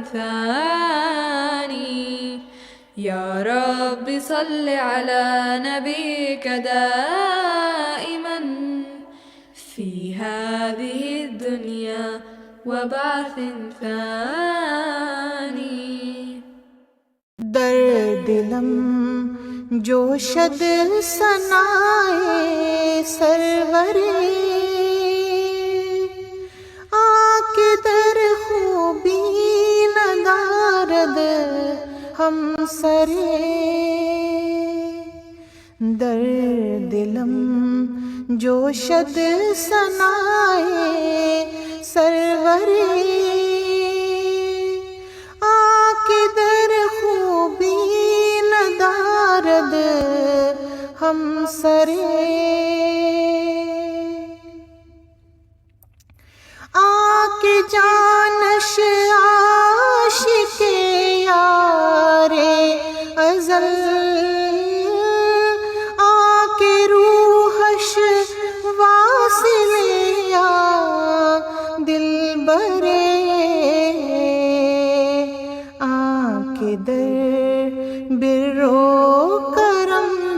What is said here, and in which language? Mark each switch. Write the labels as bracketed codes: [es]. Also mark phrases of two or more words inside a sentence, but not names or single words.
[ar] ثاني، يا رب صل على نبيك دائما في هذه الدنيا وبعث ثاني۔ [fa] درد دلم جوشد سنائے سرورے، آکے در خوبی ندارد ہم سرے، درد دلم جوشد سنائے سرورے، آکے در خوبی ندارد ہم سرے، آکے جانش عاشق یار ازل، آکے روحش واصل یا دل برے، آکے در برو کرم